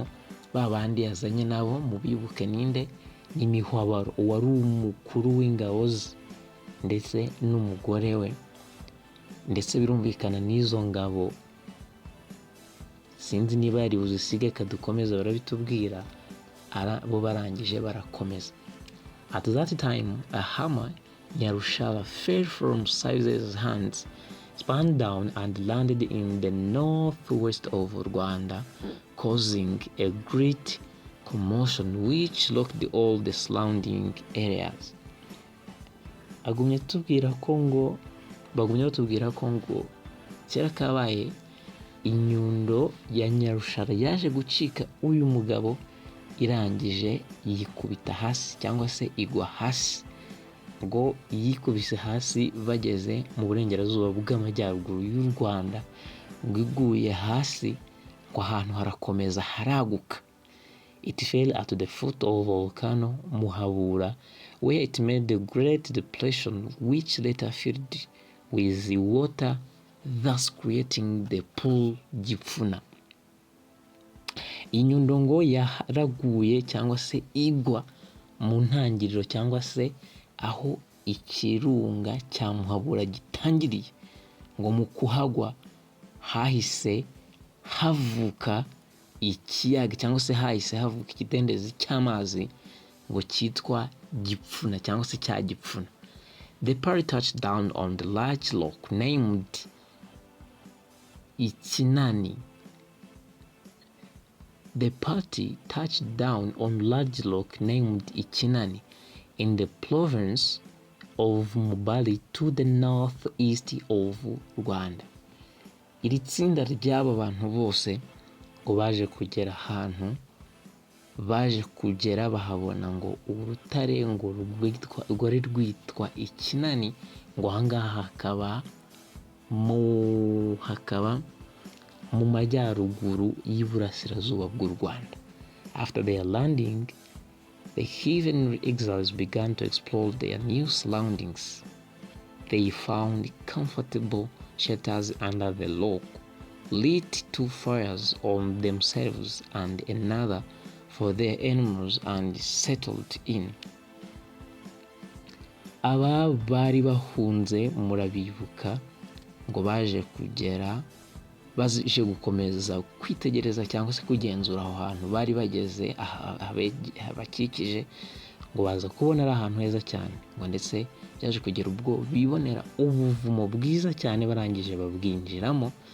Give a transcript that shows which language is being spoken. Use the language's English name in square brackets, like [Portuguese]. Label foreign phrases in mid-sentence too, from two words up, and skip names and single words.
[Kinyarwanda] Ba bandi yazanye nabo mu bibuke ninde, ni Mihwabaro, uwari umukuru w'ingabo ze ndetse n'umugore we, ndetse birumvikana n'izo ngabo sinzi niba yari buzisige kadukomeza barabitubwira. Bo barangije barakomeza. [English] At that time a hammer Nyarushara fell from Sabize's hands, spun down and landed in the northwest of Rwanda, causing a great commotion which rocked all the surrounding areas. [Kinyarwanda] Bagumye batubwira ko ngo kera kabaye inyundo ya Nyarushara yaje gucika uyu mugabo irangije yikubita hasi cyangwa se igwa hasi. Ngo yikubise hasi bageze mu burengerazuba bw'amajyaruguru y'u Rwanda, ngo iguye hasi ngo ahantu harakomeza haraguka. [English] It fell at the foot of volcano Muhabura, where it made the Great Depression, which later filled with water, thus creating the pool Gipfuna. [Kinyarwanda] Inyundo ngo yaraguye cyangwa se igwa mu ntangiriro cyangwa se aho ikirunga cya Muhabura gitangiriye. Ngo mu kuhagwa hahise havuka ikiyaga cyangwa se hahise havuka ikidendezi cy'amazi ngo cyitwa Gipfuna cyangwa se cya Gipfuna. [English] The party touched down on the large rock named Ikinani. The party touched down on large rock named Ikinani in the province of Mubali to the northeast of Rwanda. [Kinyarwanda] Iri tsinda ry'aba bantu bose ngo baje kugera ahantu, baje kugera bahabona ngo urutare ngo rwari rwitwa Ikinani, ngo ahangaha hakaba mu majyaruguru y'Iburasirazuba bw'u Rwanda. [English] After their landing, the heathen exiles began to explore their new surroundings. They found comfortable shelters under the rock, lit 2 fires on themselves and another for their animals, and settled in. [Kinyarwanda] Aba bari bahunze murabibuka ngo baje gukomeza kwitegereza cyangwa se kugenzura aho hantu bari bageze abakikije, ngo baza kubona ari ahantu heza cyane, ngo ndetse byaje kugera ubwo bibonera ubuvumo bwiza cyane barangije babwinjiramo,